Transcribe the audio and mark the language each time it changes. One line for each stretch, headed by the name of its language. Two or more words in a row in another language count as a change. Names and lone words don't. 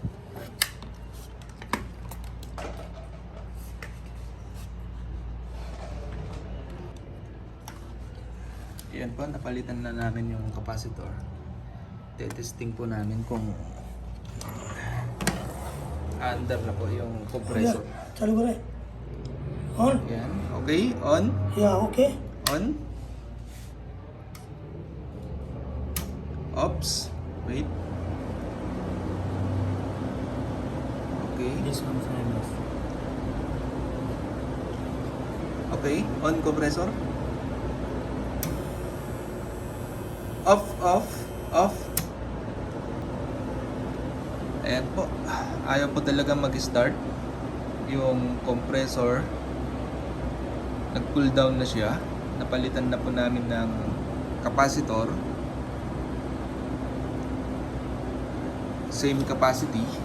Filipino: Ayan po, napalitan na namin yung capacitor. Testing po namin kung under na po yung compressor.
Hindi: चालू करें on
Filipino: Ayan, okay, on,
English: yeah okay on. Oops. Wait. Okay. This one famous. Okay. On compressor. Off, off, off.
Filipino: Ayan po. Ayaw po talaga mag-start. Yung compressor. Nag-
English: cool down
Filipino: na siya. Napalitan na po namin ng capacitor.
English: Same capacity.